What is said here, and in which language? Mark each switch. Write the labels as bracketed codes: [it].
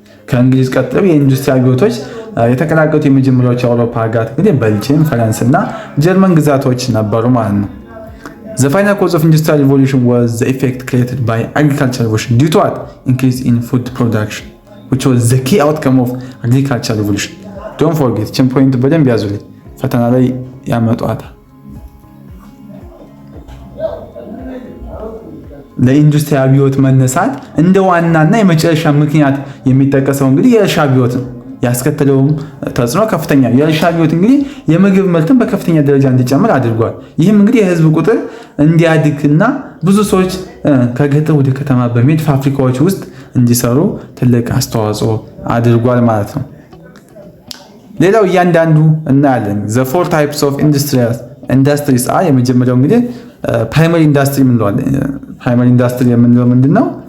[am] ከእንግሊዝ ቀጥሎ የኢንዱስትሪ አብዮቶች የተቀላቀሉት የመጀመሪያዎቹ የአውሮፓ ሀገራት እንግዲህ ቤልጂየም፣ ፈረንስ እና ጀርመን ግዛቶች ነበሩ ማለት ነው። [en] The final cause of industrial revolution was the effect created by agricultural revolution due to what? Increase in food production, which was the key outcome of agricultural revolution. Don't forget, [am] ችን ፖይንት በደንብ ያዙልኝ፣ ፈተና ላይ ያመጣዋታል። ለኢንዱስትሪ አብዮት መነሳት እንደ ዋናና የመጨረሻ ምክንያት የሚጠቀሰው እንግዲህ የእርሻ አብዮት ነው። ያስከተለውም ተጽዕኖ ከፍተኛ ነው። የእርሻ አብዮት እንግዲህ የምግብ ምርትን በከፍተኛ ደረጃ እንዲጨምር አድርጓል። ይህም እንግዲህ የህዝብ ቁጥር እንዲያድግና ብዙ ሰዎች ከገጠር ወደ ከተማ በመሄድ ፋብሪካዎች ውስጥ እንዲሰሩ ትልቅ አስተዋጽኦ አድርጓል ማለት ነው። ሌላው እያንዳንዱ እናያለን። [en] the four types of industries are [am] የመጀመሪያው እንግዲህ ፕራይመሪ ኢንዱስትሪ እንለዋለን። ፕራይመሪ ኢንዱስትሪ የምንለው ምንድነው?